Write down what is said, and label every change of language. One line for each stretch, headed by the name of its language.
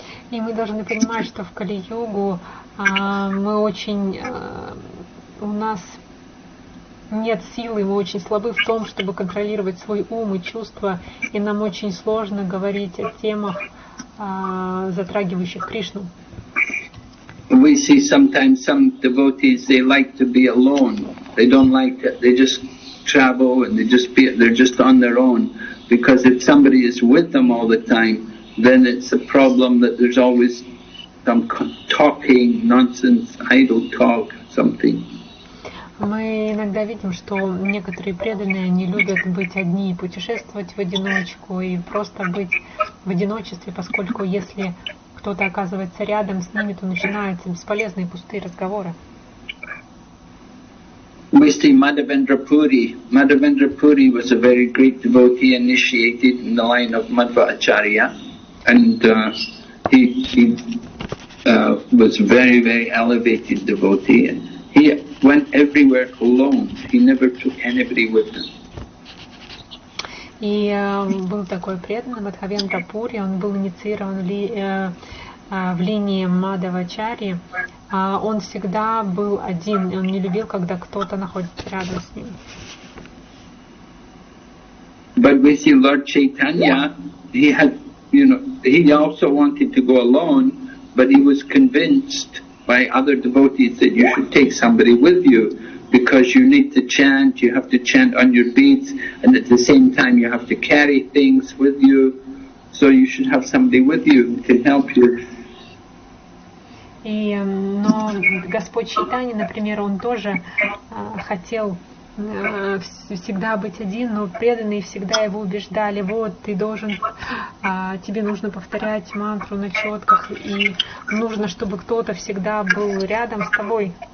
Russian: И мы должны понимать, что в Кали-югу мы очень, у нас нет силы, мы очень слабы в том, чтобы контролировать свой ум и чувства, и нам очень сложно говорить о темах, затрагивающих Кришну.
English: We see sometimes some devotees, they like to be alone. They don't like it. They just travel and they're just on their own. Because if somebody is with them all the time, then it's a problem that there's always some talking, nonsense, idle talk, something.
Russian: Мы иногда видим, что некоторые преданные, они любят быть одни, путешествовать в одиночку и просто быть в одиночестве, поскольку если кто-то оказывается рядом с ними, то начинаются бесполезные пустые разговоры.
English: We see Madhavendra Puri. Madhavendra Puri was a very great devotee initiated in the line of Madhva Acharya, and he was very, very elevated devotee. And he went everywhere alone. He never took anybody with him.
Russian: И был такой преданный Мадхавендра Пури, он был инициирован в линии Мадхавачарьи. Он всегда был один, он не любил, когда кто-то находится рядом с ним.
English: But we see Lord Chaitanya, he also wanted to go alone, but he was convinced by other devotees that you should take somebody with you because you need to chant, you have to chant on your beads, and at the same time you have to carry things with you, so you should have somebody with you who can help you.
Russian: Но Господь Чайтанья, например, он тоже хотел всегда быть один, но преданные всегда его убеждали: вот, ты должен, тебе нужно повторять мантру на четках, и нужно, чтобы кто-то всегда был рядом с тобой.